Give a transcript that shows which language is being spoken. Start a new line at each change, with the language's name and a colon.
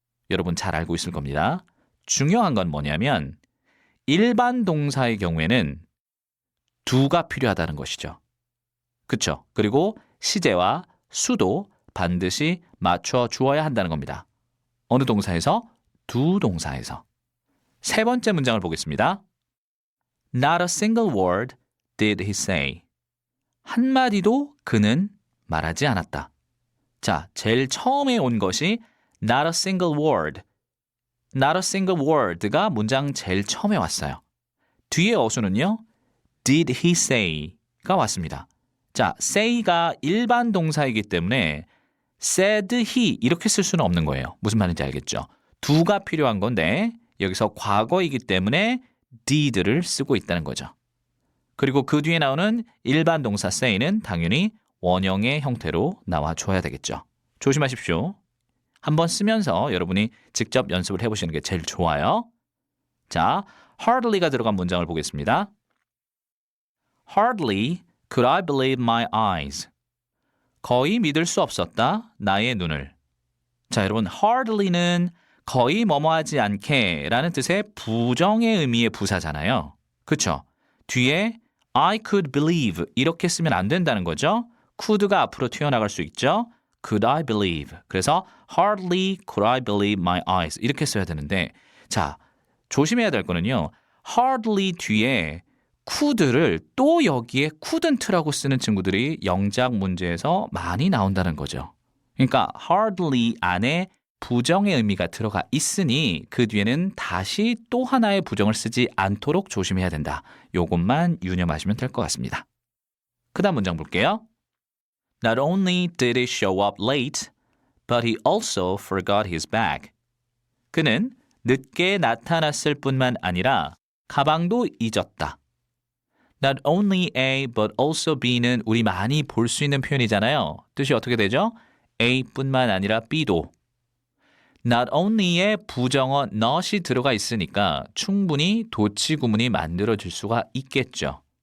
Korean: 여러분 잘 알고 있을 겁니다. 중요한 건 뭐냐면 일반 동사의 경우에는 do가 필요하다는 것이죠. 그렇죠? 그리고 시제와 수도 반드시 맞춰 주어야 한다는 겁니다. 어느 동사에서? do 동사에서. 세 번째 문장을 보겠습니다.
English: Not a single word did he say.
Korean: 한마디도 그는 말하지 않았다. 자, 제일 처음에 온 것이
English: not a single word. Not a single word
Korean: 가 문장 제일 처음에 왔어요. 뒤에 어순은요.
English: Did he say가 왔습니다.
Korean: 자, say가 일반 동사이기 때문에
English: said he
Korean: 이렇게 쓸 수는 없는 거예요. 무슨 말인지 알겠죠? do가 필요한 건데 여기서 과거이기 때문에 did를 쓰고 있다는 거죠. 그리고 그 뒤에 나오는 일반 동사 say는 당연히 원형의 형태로 나와줘야 되겠죠. 조심하십시오. 한번 쓰면서 여러분이 직접 연습을 해보시는 게 제일 좋아요. 자, hardly가 들어간 문장을 보겠습니다.
English: Hardly could I believe my eyes.
Korean: 거의 믿을 수 없었다, 나의 눈을. 자, 여러분, hardly는 거의 뭐뭐하지 않게 라는 뜻의 부정의 의미의 부사잖아요. 그렇죠? 뒤에
English: I could believe
Korean: 이렇게 쓰면 안 된다는 거죠. could가 앞으로 튀어나갈 수 있죠.
English: Could I believe.
Korean: 그래서
English: hardly could I believe my eyes
Korean: 이렇게 써야 되는데 자, 조심해야 될 거는요. hardly 뒤에 could를 또 여기에 couldn't라고 쓰는 친구들이 영작 문제에서 많이 나온다는 거죠. 그러니까 hardly 안에 부정의 의미가 들어가 있으니 그 뒤에는 다시 또 하나의 부정을 쓰지 않도록 조심해야 된다. 요것만 유념하시면 될 것 같습니다. 그 다음 문장 볼게요.
English: Not only did it show up late, but he also forgot his bag.
Korean: 그는 늦게 나타났을 뿐만 아니라 가방도 잊었다.
English: Not only A but also B
Korean: 는 우리 많이 볼 수 있는 표현이잖아요. 뜻이 어떻게 되죠? A뿐만 아니라 B도. Not only에 부정어 not이 들어가 있으니까 충분히 도치 구문이 만들어질 수가 있겠죠.